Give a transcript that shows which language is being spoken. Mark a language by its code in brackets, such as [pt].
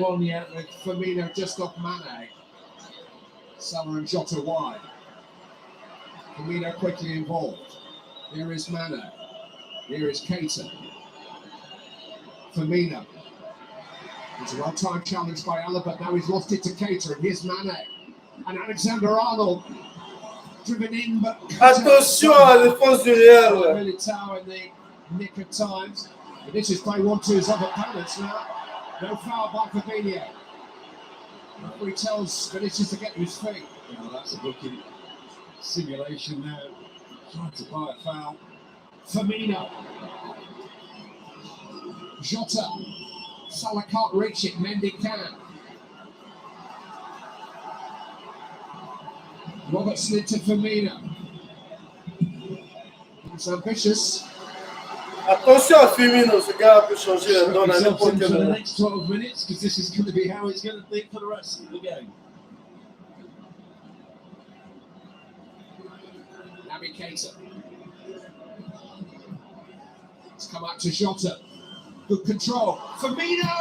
[en] One, yeah, with Firmino just off Mane. Salah and Jota wide. Firmino quickly involved. Here is Mane. Here is Keita. Firmino. It's a well-timed challenge by Alaba, but now he's lost it to Keita, and here's Mane. And Alexander-Arnold. Driven in, but [fr] attention à la défense du Real. [en] Militao in the nick of time. But this is play 1-2's other opponents now. No foul by Fabinho. He tells Vinicius to get to his feet. Oh, that's a booking simulation now. Trying to buy a foul. Firmino. Jota. Salah can't reach it. Mendy can. Robertson into Firmino. It's ambitious. [fr] Attention à Firmino, ce gars peut changer la donne à n'importe quel [en] for the [fr] moment. [en] next 12 minutes, because this is going to be how it's going to think for the rest of the game. Naby Keita. It's come out to Jota. Good control. Firmino!